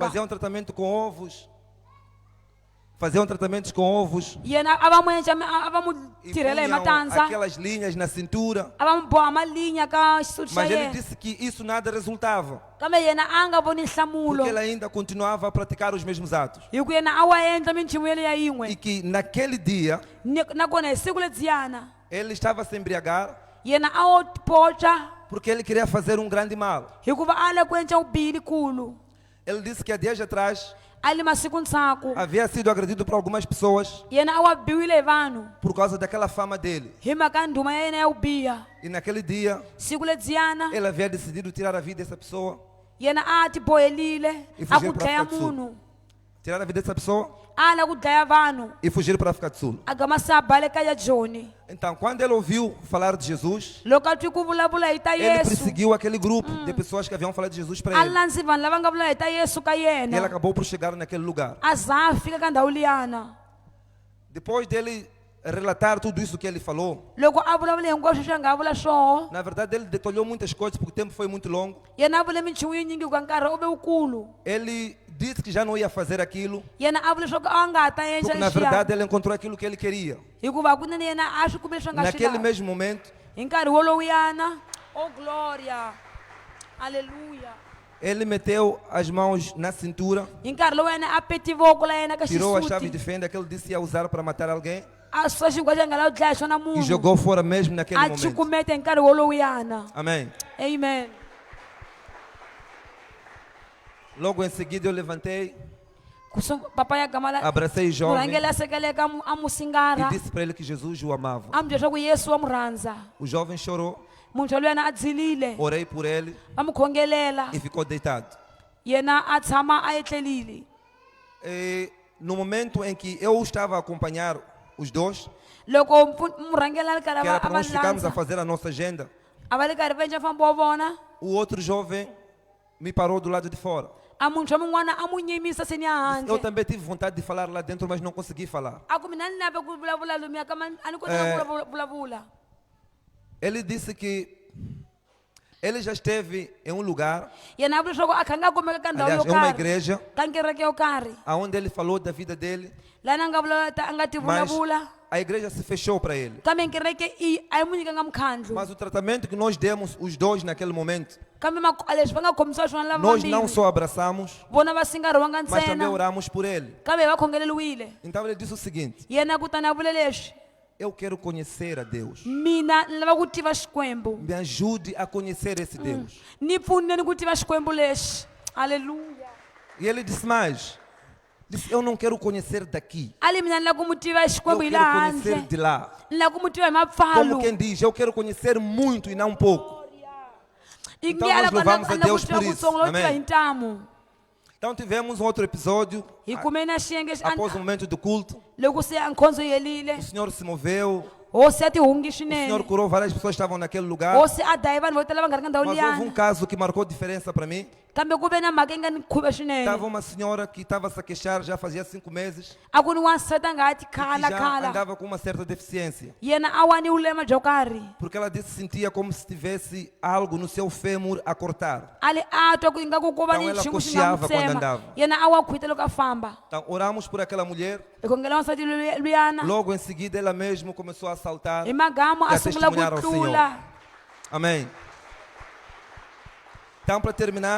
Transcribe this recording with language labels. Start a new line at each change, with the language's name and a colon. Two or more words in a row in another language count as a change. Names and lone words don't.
Portuguese: faziam tratamento com ovos, faziam tratamentos com ovos,
Tsonga: yena a va mu endla a va mu
Portuguese: e
Tsonga: tirhela hi
Portuguese: punham
Tsonga: matandza
Portuguese: aquelas linhas na cintura.
Tsonga: a va mu boha malinha ka xisuti xa
Portuguese: Mas ele
Tsonga: yena
Portuguese: disse que isso nada resultava,
Tsonga: kambe yena a nga voni nhlamulo
Portuguese: porque ele ainda continuava a praticar os mesmos atos.
Tsonga: hi ku yena a wa endla minchumu yeleya
Portuguese: E
Tsonga: yin'we
Portuguese: que naquele dia
Tsonga: nakona hi siku ledziyana
Portuguese: ele estava a se embriagar
Tsonga: yena a wo poca
Portuguese: porque ele queria fazer um grande mal.
Tsonga: hikuva a le ku endla vubihi likulu
Portuguese: Ele disse que há dias atrás
Tsonga: a le masiku ntshaku
Portuguese: havia sido agredido por algumas pessoas
Tsonga: yena a wa biwile hi vanhu
Portuguese: por causa daquela fama dele.
Tsonga: hi mhaka ndhuma ya yena ya ku biha
Portuguese: E naquele dia
Tsonga: siku ledziyana
Portuguese: ele havia decidido tirar a vida dessa pessoa.
Tsonga: yena a ti bohelile
Portuguese: E
Tsonga: a
Portuguese: fugir
Tsonga: ku
Portuguese: pra
Tsonga: dlaya
Portuguese: África do Sul.
Tsonga: munhu
Portuguese: Tirar a vida dessa pessoa
Tsonga: a la ku dlaya vanhu
Portuguese: e fugir para a África do Sul.
Tsonga: a gama se a baleka ya joni
Portuguese: Então, quando ele ouviu falar de Jesus,
Tsonga: loko a twi ku vulavula hi ta
Portuguese: ele
Tsonga: yesu
Portuguese: perseguiu aquele grupo de pessoas que haviam falado de Jesus para
Tsonga: a
Portuguese: ele.
Tsonga: landzi vanhu lava nga vula hi ta yesu ka
Portuguese: E ele
Tsonga: yena
Portuguese: acabou por chegar naquele lugar.
Tsonga: a za a fika ka ndhawu liyana
Portuguese: Depois dele relatar tudo isso que ele falou,
Tsonga: loko a vulavula hinkwaswo swi a nga vula swoho
Portuguese: na verdade ele detalhou muitas coisas porque o tempo foi muito longo.
Tsonga: yena a vule minchumu yi nyingi ku ka nkarhi u ve wukulu
Portuguese: Ele disse que já não ia fazer aquilo,
Tsonga: yena a vule leswaku a nga ha ta endla
Portuguese: porque na
Tsonga: lexiya
Portuguese: verdade ele encontrou aquilo que ele queria.
Tsonga: hikuva kunene yena a swi kumile swi nga swi
Portuguese: Naquele
Tsonga: lavi
Portuguese: mesmo momento,
Tsonga: hi nkarhi wolowuyana oh gloria aleluya
Portuguese: ele meteu as mãos na cintura,
Tsonga: hi nkarhi lowu yena a peti voko la yena ka
Portuguese: tirou a chave de
Tsonga: xisuti
Portuguese: fenda que ele disse ia usar para matar alguém
Tsonga: a susa xinkwa xa nga lavi ku dlaya xona
Portuguese: e
Tsonga: munhu
Portuguese: jogou fora mesmo naquele
Tsonga: a
Portuguese: momento.
Tsonga: cukumeta hi nkarhi wolowuyana
Portuguese: Amém.
Tsonga: amen
Portuguese: Logo em seguida eu levantei,
Tsonga: papa ya gama la
Portuguese: abracei o jovem
Tsonga: murhangeli a sekeleka a mu
Portuguese: e
Tsonga: singara
Portuguese: disse para ele que Jesus o amava.
Tsonga: a mu byela leswaku yesu wa mu rhandza
Portuguese: O jovem chorou,
Tsonga: muntshwa luyana a dzilile
Portuguese: orei por ele
Tsonga: va mu khongelela
Portuguese: e ficou deitado.
Tsonga: yena a tshama a etlelile
Portuguese: E no momento em que eu estava a acompanhar os dois,
Tsonga: loko murhangeli a ri karhi
Portuguese: que era
Tsonga: a
Portuguese: para
Tsonga: va
Portuguese: nós ficarmos a
Tsonga: landza
Portuguese: fazer a nossa agenda,
Tsonga: a va ri karhi va endla mfambo wa vona
Portuguese: o outro jovem me parou do lado de fora.
Tsonga: a muntshwa mun'wana a mu nyimisa seni ya
Portuguese: Eu
Tsonga: handle
Portuguese: também tive vontade de falar lá dentro, mas não consegui falar.
Tsonga: a ku mina ni lave ku vulavula lomuya kama a ni kotaka ku vulavula
Portuguese: Ele disse que ele já esteve em um lugar,
Tsonga: yena a vula leswaku a kha nga kumeka ka ndhawu
Portuguese: aliás,
Tsonga: yo
Portuguese: em uma
Tsonga: karhi
Portuguese: igreja,
Tsonga: ka nkereke yo karhi
Portuguese: onde ele falou da vida dele,
Tsonga: lani a nga a nga ti
Portuguese: mas
Tsonga: vulavula
Portuguese: a igreja se fechou para ele.
Tsonga: kambe nkereke a yi mu nyikanga mukhandlo
Portuguese: Mas o tratamento que nós demos, os dois naquele momento,
Tsonga: kambe leswi va nga khomisiwa swona lava
Portuguese: nós não
Tsonga: vambirhi
Portuguese: só abraçamos,
Tsonga: vona va singariwanga
Portuguese: mas também
Tsonga: ntsena
Portuguese: oramos por ele.
Tsonga: kambe hi va khongeleliwile
Portuguese: Então ele disse o seguinte:
Tsonga: yena kutani a vule leswi
Portuguese: eu quero conhecer a Deus.
Tsonga: mina ni lava ku tiva xikwembu
Portuguese: Me ajude a conhecer esse Deus.
Tsonga: ni pfuneni ku tiva xikwembu lexi halleluya
Portuguese: E ele disse mais: disse, eu não quero conhecer daqui,
Tsonga: ali mina ni lava ku mu tiva
Portuguese: eu
Tsonga: xikwembu hi
Portuguese: quero
Tsonga: laha
Portuguese: conhecer
Tsonga: handle
Portuguese: de lá.
Tsonga: ni lava ku mu tiva hi
Portuguese: Como
Tsonga: mapfalo
Portuguese: quem diz, eu quero conhecer muito e não pouco.
Tsonga: i
Portuguese: Então
Tsonga: nge
Portuguese: nós
Tsonga: lava
Portuguese: louvamos a
Tsonga: ni lava ku
Portuguese: Deus
Tsonga: tiva
Portuguese: por isso.
Tsonga: kutsongo lo tiva
Portuguese: Amém.
Tsonga: hi ntamu
Portuguese: Então tivemos um outro episódio,
Tsonga: hi kumeni na xiyenge xi
Portuguese: após o momento do culto.
Tsonga: loko se a nkhondzo yi helile
Portuguese: O Senhor se moveu,
Tsonga: hosi ya tihungi
Portuguese: o Senhor
Tsonga: swinene
Portuguese: curou várias pessoas que estavam naquele lugar.
Tsonga: hosi a dayi vanhu vo tala va nga ri ka ndhawu
Portuguese: Mas houve um
Tsonga: liyana
Portuguese: caso que marcou diferença para mim.
Tsonga: kambe ku ve na mhaka yi nga ni khuve swinene
Portuguese: Estava uma senhora que estava a se queixar já fazia 5 meses
Tsonga: a ku ni wansati a nga ha ti
Portuguese: e que
Tsonga: khala
Portuguese: já
Tsonga: khala
Portuguese: andava com uma certa deficiência.
Tsonga: yena a wani vulema byo karhi
Portuguese: Porque ela disse que sentia como se tivesse algo no seu fêmur a cortar.
Tsonga: ali a twa ku ingaku ku va
Portuguese: Então
Tsonga: ni
Portuguese: ela
Tsonga: xin'we xi nga
Portuguese: cocheava
Tsonga: mu
Portuguese: quando
Tsonga: tsema
Portuguese: andava.
Tsonga: yena a wa khwita loko a famba
Portuguese: Então oramos por aquela mulher.
Tsonga: hi khongela wansati luyana
Portuguese: Logo em seguida ela mesma começou a saltar.
Tsonga: hi magamo
Portuguese: e
Tsonga: a a sungula
Portuguese: testemunhar ao
Tsonga: ku tlula
Portuguese: Amém. Então para terminar,